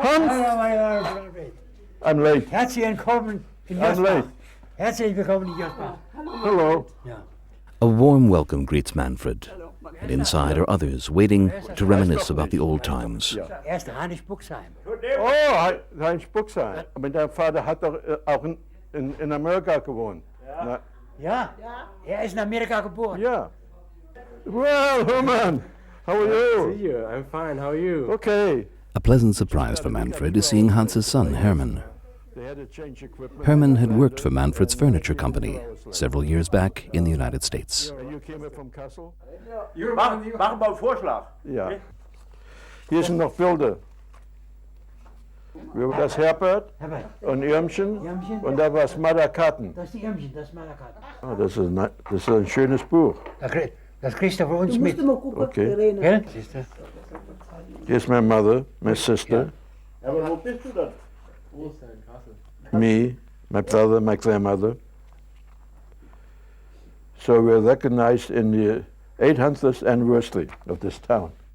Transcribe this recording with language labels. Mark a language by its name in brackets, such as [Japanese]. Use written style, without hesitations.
[German] Hans. Hallo, [English] I'm late. [German] herzlich willkommen in [English] I'm late. [German] Josbach. Herzlich willkommen in Josbach. [English] Hello. [German] Ja. [English] A warm welcome greets Manfred, and inside are others waiting to reminisce about the old times. [German] Erst Heinrich Buxheim. Oh, Heinrich Buxheim. Aber dein Vater hat doch auch in Amerika gewohnt. Na, Ja, ist in Amerika geboren. [English] yeah. Well, Herman, how are you? See you. I'm fine. How are you? Okay. A pleasant surprise for Manfred is seeing Hans's son, Herman. They had to change equipment. Herman had worked for Manfred's furniture company several years back in the United States. And you came from Kassel? [German] Machen wir einen Vorschlag. Ja. Hier sind noch Bilder. Das Herbert Herbert. und Irmchen Irmchen. und da war es Madakaten. Das ist die Irmchen, das ist Malakat. Oh, das ist ein schönes Buch. Das kriegst du von uns mit. [English] Okay. [German] Gell? Siehst du? [English] Here's my mother, my sister, [German] Aber wo bist du dann? [English] me, my brother, my grandmother. So we're recognized in the 800th anniversary of this town.